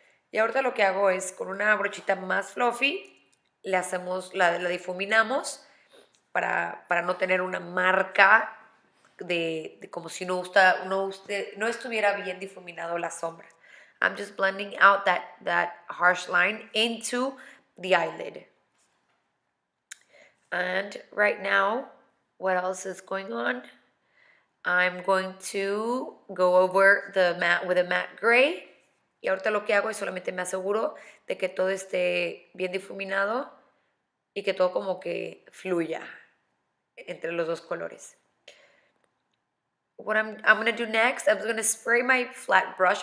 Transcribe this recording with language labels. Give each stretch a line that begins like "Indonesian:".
Spanish: Y ahorita lo que hago es, con una brochita más fluffy, la difuminamos para no tener una marca de como si no estuviera bien difuminado la sombra.
English: I'm just blending out that harsh line into the eyelid. And right now, what else is going on? I'm going to go over the matte with a matte gray.
Spanish: Y ahorita lo que hago es solamente me aseguro de que todo esté bien difuminado y que todo como que fluya entre los dos colores.
English: What I'm going to do next, I'm going to spray my flat brush.